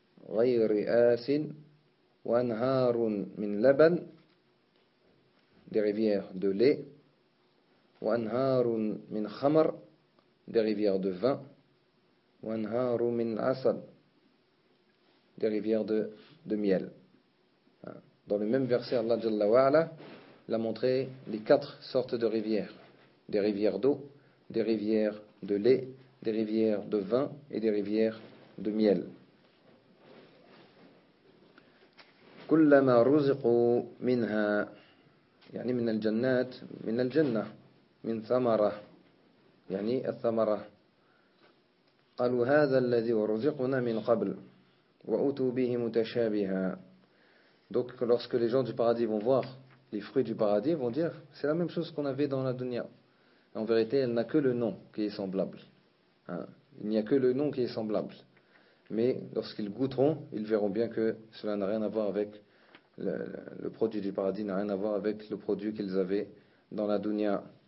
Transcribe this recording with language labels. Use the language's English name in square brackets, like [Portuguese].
[Arabic] ghayri asin wa anharun min laban [French] des rivières de lait [Arabic] وأنهار من خمر [French] des rivières de vin [Arabic] وأنهار من عسل [French] des rivières de miel. Dans le même verset Allah Jalla wa'ala l'a montré les quatre sortes de rivières, des rivières d'eau, des rivières de lait, des rivières de vin et des rivières de miel. [Arabic] كلما رزقوا منها يعني من الجنات من الجنة من ثمرة يعني الثمرة قالوا هذا الذي رزقنا من قبل وأتوا به متشابها. [French] Donc lorsque les gens du paradis vont voir les fruits du paradis, vont dire c'est la même chose qu'on avait dans la dunya. En vérité, elle n'a que le nom qui est semblable. Hein? Il n'y a que le nom qui est semblable. Mais lorsqu'ils goûteront, ils verront bien que cela n'a rien à voir avec le produit du paradis, n'a rien à voir avec le produit qu'ils avaient dans la dunya.